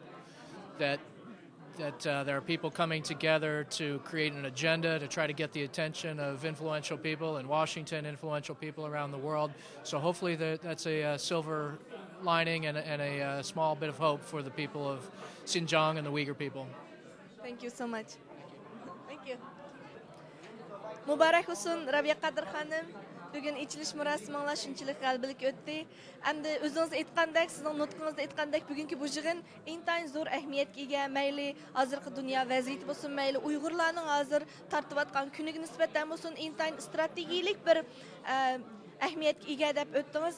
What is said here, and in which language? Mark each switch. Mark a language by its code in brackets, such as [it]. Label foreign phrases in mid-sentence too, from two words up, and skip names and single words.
[en] Well, hopefully hope that that there are people coming together to create an agenda to try to get the attention of influential people in Washington, influential people around the world. So hopefully that's a silver lining and a small bit of hope for the people of Xinjiang and the Uyghur people. Thank you so much. Thank you. [az] Mubarak olsun Rabia Qadir xanım. [uz] Bugün Echilish Murasiminglar shunchalik g'albilik o'tdi. Endi o'zingiz aytgandek, sizning nutqingizda aytgandek, bugungi bu yig'in intayin zo'r ahamiyatga ega, mayli hozirgi dunyo vaziyati bo'lsin, mayli Uyg'urlarning hozir tortayotgan kuniga nisbatan bo'lsin, intayin strategik bir ahamiyatga ega deb o'tdingiz.